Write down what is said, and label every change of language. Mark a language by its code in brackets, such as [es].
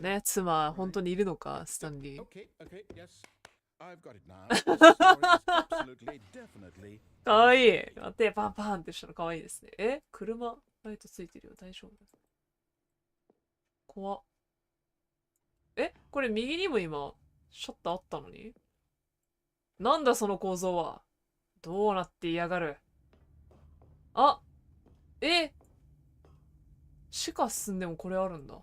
[ja] ね、妻、本当にいるのか、スタンリー。 [en] Okay, yes. I've got it now. This story is absolutely, definitely... [ja] かわいい。待って、パンパンってしたのかわいいですね。え、車、ライトついてるよ。大丈夫。怖っ。え、これ右にも今、シャッターあったのになんだその構造は。どうなって嫌がる。あ、しか進んでもこれあるんだ。